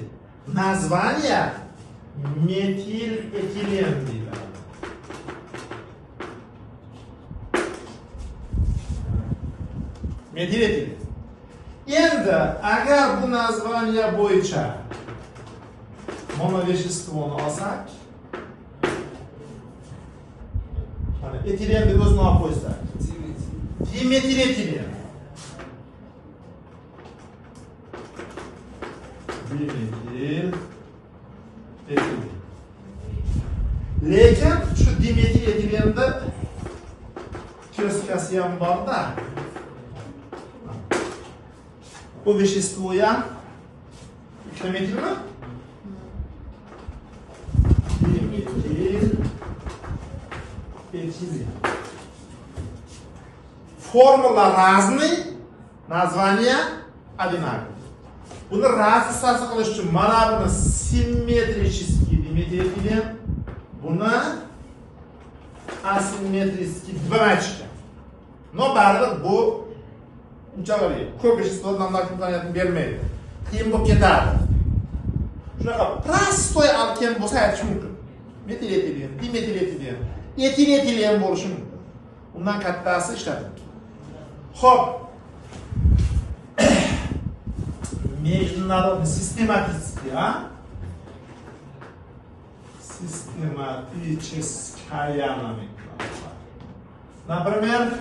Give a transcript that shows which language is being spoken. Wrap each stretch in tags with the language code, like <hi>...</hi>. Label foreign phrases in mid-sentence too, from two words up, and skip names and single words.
<ru>Название метилэтилен. Метилэтилен.</ru> <uz>Endi agar bu название bo'yicha monoveshestvoni olsak, etilen deb o'zini olib qo'ysak, dimetiletilen. Dimetil etilen. Lekin shu dimetiletilenda kirskasi ham bor-da. Bu вещество ham ikkita metilmi? Dimetil этилен.</uz> <ru>Формула разный, название одинаковое.</ru> <uz>Buni raziyasi qilish uchun mana buni simmetrический dimetiletilen, buni asimetrический deb aytishgan. No baribir bu unchalik ko'p ishlardan imkoniyatini bermaydi. Qiyin bo'lib ketadi. Shunaqa prostoy alken bo'lsa aytish mumkin. Metiletilen, dimetiletilen, etiletilen bo'lishi mumkin. Undan kattasi ishlatiladi. Xo'p.</uz> <ru>Международный систематический, систематическая номенклатура. Например,</ru>